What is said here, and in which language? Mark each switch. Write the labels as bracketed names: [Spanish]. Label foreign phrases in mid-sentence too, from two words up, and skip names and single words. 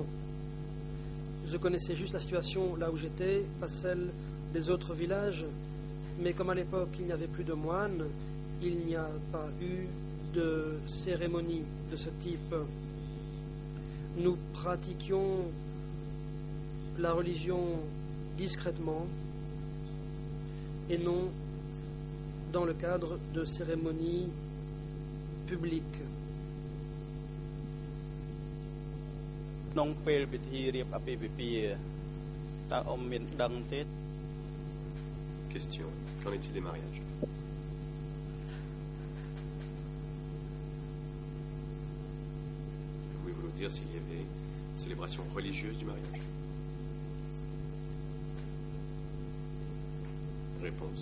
[French] Je connaissais juste la situation là où j'étais, pas celle des autres villages, mais comme à l'époque il n'y avait plus de moines, il n'y a pas eu de cérémonie de ce type. Nous pratiquions la religion discrètement et non dans le cadre de cérémonies publiques. [Khmer] ក្នុងពេលពិធីរៀបអាពាហ៍ពិពាហ៍តើអ៊ំមានដឹងទេ [French] Question. Qu'en est-il des mariages? Pouvez-vous nous dire s'il y avait une célébration religieuse du mariage? Réponse.